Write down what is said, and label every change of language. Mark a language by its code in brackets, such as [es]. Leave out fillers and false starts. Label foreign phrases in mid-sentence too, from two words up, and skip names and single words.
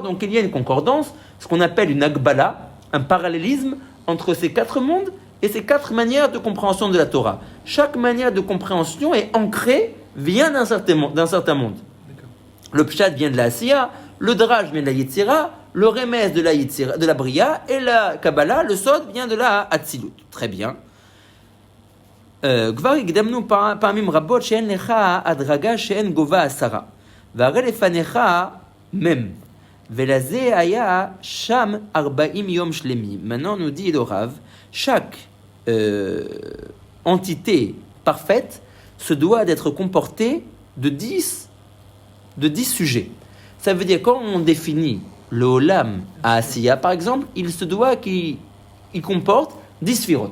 [fr] Donc il y a une concordance, ce qu'on appelle une agbala, un parallélisme entre ces 4 mondes et ces 4 manières de compréhension de la Torah. Chaque manière de compréhension est ancrée, vient d'un certain monde. D'accord. Le Pshat vient de la Asiya, le Drash vient de la Yetzira, le Remez de la Yetzira, de la Bria, et la Kabbalah, le Sod, vient de la Atzilut. Très bien. [he] כבר הקדמנו פעמים רבות שאין לך הדרגה שאין גובה 10. והרי לפניך מם. ולזה היה שם ארבעים יום שלמים. [fr] Maintenant, nous dit le Rav, chaque entité parfaite se doit d'être comportée de 10 sujets. Ça veut dire, quand on définit le [he] עולם העשיה, [fr] par exemple, il se doit qu'il comporte 10 sphirotes.